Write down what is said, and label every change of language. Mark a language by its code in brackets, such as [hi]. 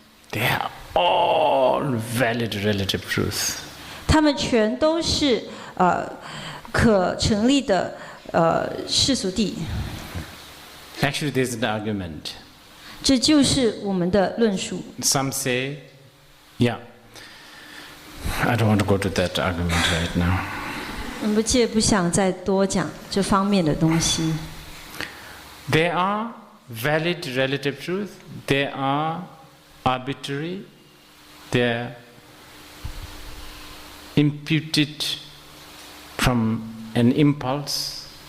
[en] they are all valid relative truth. [zh] 他们全都是可成立的世俗谛。 [en] Actually, there's an argument. [zh] 这就是我们的论述。 [en] Some say, yeah. I don't want to go to that argument right now. [zh] 我们不想再多讲这方面的东西。 [en] There are valid relative truth. There are arbitrary. They're imputed from an impulse.